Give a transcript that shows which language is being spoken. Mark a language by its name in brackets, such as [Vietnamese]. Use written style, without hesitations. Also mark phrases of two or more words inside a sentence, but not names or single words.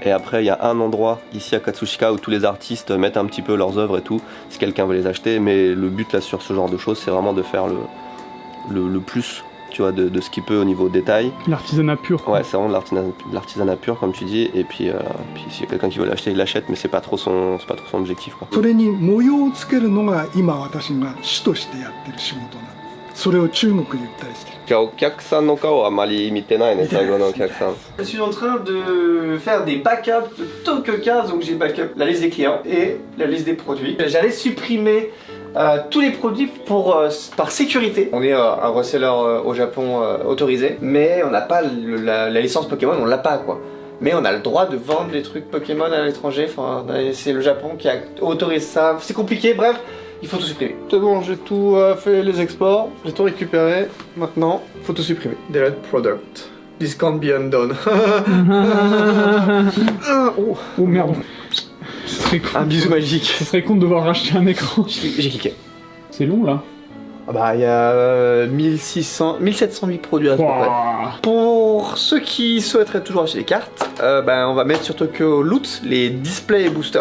[French] Et après il y a un endroit ici à Katsushika où tous les artistes mettent un petit peu leurs œuvres et tout, si quelqu'un veut les acheter. Mais le but là sur ce genre de choses, c'est vraiment de faire le plus, tu vois, de ce qu'il peut au niveau détail. L'artisanat pur. Ouais, c'est vraiment de l'artisanat pur comme tu dis. Et puis s'il y a quelqu'un qui veut l'acheter, il l'achète, mais c'est pas trop son objectif quoi. [Japanese] それに模様をつけるのが今私が主としてやってる仕事なんです。それを中国で売ったりしてる。じゃあお客さんの顔はあまり見てないね、最後のお客さん。 [French] Je suis en train de faire des backups de Tokyo Cards, donc j'ai backup la liste des clients et la liste des produits. J'allais supprimer tous les produits par sécurité. On est un reseller au Japon autorisé, mais on n'a pas la licence Pokémon, on l'a pas quoi. Mais on a le droit de vendre des trucs Pokémon à l'étranger, enfin, c'est le Japon qui a autorisé ça, c'est compliqué, bref, il faut tout supprimer. C'est bon, j'ai tout fait les exports, j'ai tout récupéré, maintenant, il faut tout supprimer. [English] Delete product. This can't be undone. [French] Oh merde. Ce serait con. Un bisou magique. Ce serait con de devoir racheter un écran. J'ai cliqué. C'est long là. Ah bah il y a 1708 produits à ce moment. Pour ceux qui souhaiteraient toujours acheter des cartes, on va mettre sur Tokyo Loot les displays et boosters.